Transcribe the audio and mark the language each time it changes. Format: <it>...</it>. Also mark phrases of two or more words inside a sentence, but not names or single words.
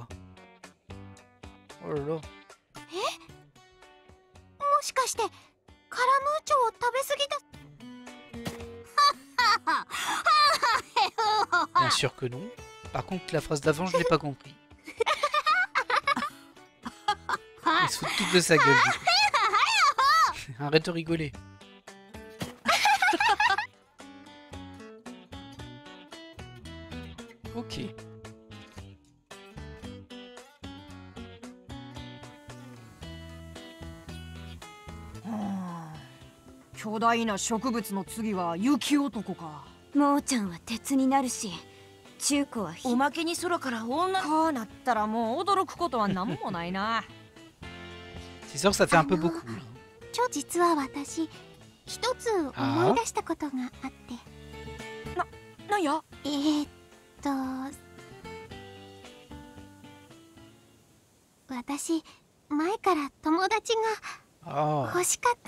<fr>Oh là là. Bien sûr que non. Par contre, la phrase d'avant, je l'ai pas compris. Il se fout toute de sa gueule, du coup. Arrête de rigoler. Ok.</fr> <ja>巨大な植物の次は雪男か。もーちゃんは鉄になるし、中古はおまけに空から女こうなったらもう驚くことは何もないな。</ja> <fr>C'est sûr que ça fait un peu beaucoup.</fr> <ja>実は私一つ思い出したことがあって。なんや？私前から友達が欲しかった。</ja>